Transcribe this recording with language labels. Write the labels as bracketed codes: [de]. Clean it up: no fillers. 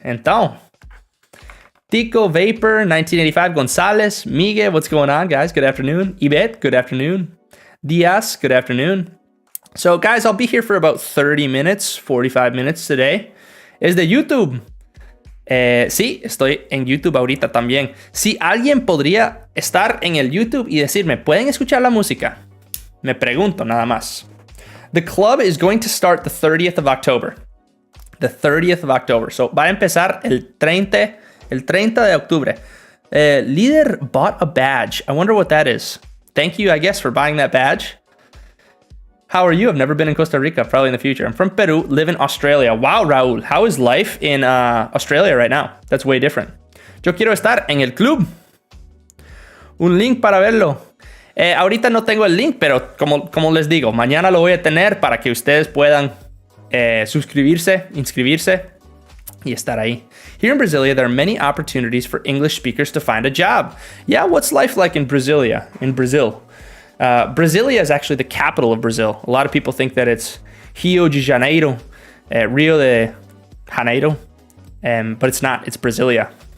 [en] Então, Tico Vapor, 1985, Gonzalez, Miguel, what's going on, guys? Good afternoon. Ibet, good afternoon. Diaz, good afternoon. So, guys, I'll be here for about 30 minutes, 45 minutes today. [es] Es de YouTube. Sí, estoy en YouTube ahorita también. Si alguien podría estar en el YouTube y decirme, ¿pueden escuchar la música? Me pregunto nada más. [en] The club is going to start the 30th of October. The 30th of October. [es] So, va a empezar el 30 de octubre. [en] Líder bought a badge. I wonder what that is. Thank you, I guess, for buying that badge. How are you? I've never been in Costa Rica, probably in the future. I'm from Peru, live in Australia. Wow, Raúl, how is life in Australia right now? That's way different. [es] Yo quiero estar en el club. Un link para verlo. Ahorita no tengo el link, pero como les digo, mañana lo voy a tener para que ustedes puedan inscribirse y estar ahí. [en] Here in Brasilia, there are many opportunities for English speakers to find a job. Yeah, what's life like in Brasilia? In Brazil? Brasilia is actually the capital of Brazil. A lot of people think that it's Rio de Janeiro, Rio de Janeiro, but it's not. It's Brasilia.